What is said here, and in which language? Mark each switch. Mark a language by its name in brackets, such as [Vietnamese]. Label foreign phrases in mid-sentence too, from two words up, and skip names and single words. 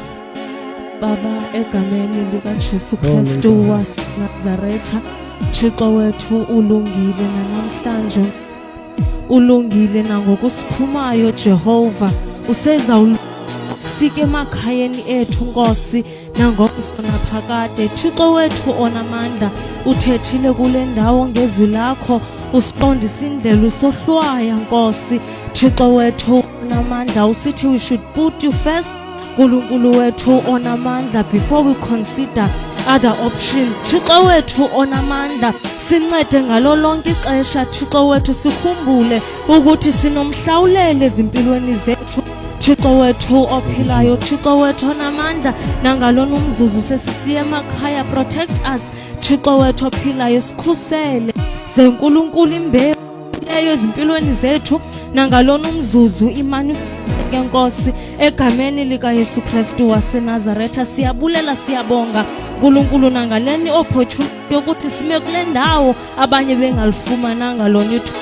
[Xhosa] Baba, egameni lika Jesu Kristu waseNazaretha, Thixo wethu ulungile namhlanje, ulungile nangokusiphumayo Jehova, useza sifike emakhayeni ethu Nkosi nangomsona phakade. Thixo wethu onamandla, uthethile kule ndawo ngezwi lakho, usiqondisa indlela usohlwaya Nkosi. Thixo wethu onamandla, usithi [English] we should put you first, [Xhosa] Nkulunkulu wethu onamandla, [English] before we consider other options. [Xhosa] Thixo wethu onamandla, sincede ngalo lonke ixesha Thixo wethu, sikhumbule ukuthi sinomhlawulele ezimpilweni zethu Thixo wethu ophilayo. Thixo wethu onamandla, nangalona umzuzu sesisiya emakhaya, [English] protect us [Xhosa] Thixo wethu ophilayo, sikhusele zenkulunkulu imbewu leyo ezimpilweni zethu, nangalona umzuzu imani ke Nkosi, egameni lika Yesu Kristu waseNazaretha. Siyabulela, siyabonga Nkulunkulu nangaleni opportunity yokuthi sime kule ndawo abanye bengalifumananga lona ithuba.